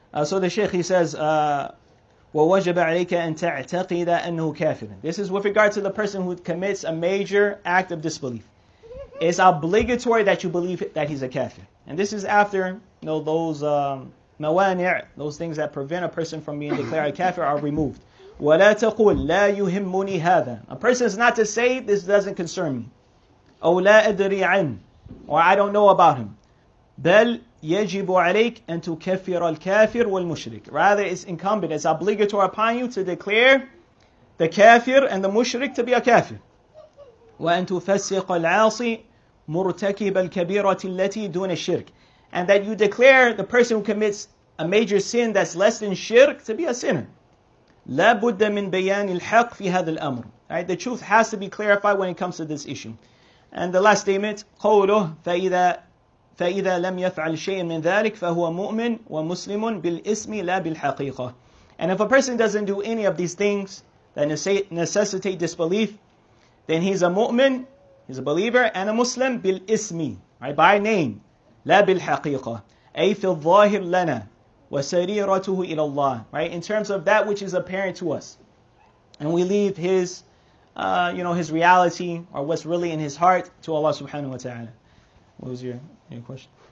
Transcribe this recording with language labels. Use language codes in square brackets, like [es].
[en] So the Shaykh, he says, [ar] وَوَجَبَ عَلَيْكَ أَن تَعْتَقِدَ أَنَّهُ كَافِرٌ. [en] This is with regard to the person who commits a major act of disbelief. It's obligatory that you believe that he's a kafir. And this is after those mawani', those things that prevent a person from being declared a kafir, are removed. [ar] وَلَا تَقُولْ لَا يُهِمُّنِي هَذَا. [en] A person is not to say, this doesn't concern me. [ar] أو لا أدري عنه, [en] or I don't know about him. [ar] بل يجب عليك أن تكفر الكافر والمشرك. [en] Rather, it's incumbent, it's obligatory upon you to declare the kafir and the mushrik to be a kafir. [ar] وأن تفسق العاصي مرتكب الكبيرة التي دون الشرك. [en] And that you declare the person who commits a major sin that's less than shirk to be a sinner. [ar] لا بد من بيان الحق في هذا الأمر. [en] Right? The truth has to be clarified when it comes to this issue. And the last statement, [ar] قوله فإذا لم يفعل شيء من ذلك فهو مؤمن ومسلم بالاسم لا بالحقيقة. [en] And if a person doesn't do any of these things that necessitate disbelief, then he's a mu'min, he's a believer, and a Muslim [ar] bil ismi, [en] right, by name, [ar] la bil haqiqah, ay fil zahir lana, wa sariratuhu ila Allah, [en] right, in terms of that which is apparent to us, and we leave his, his reality or what's really in his heart to Allah subhanahu wa ta'ala. What was your question?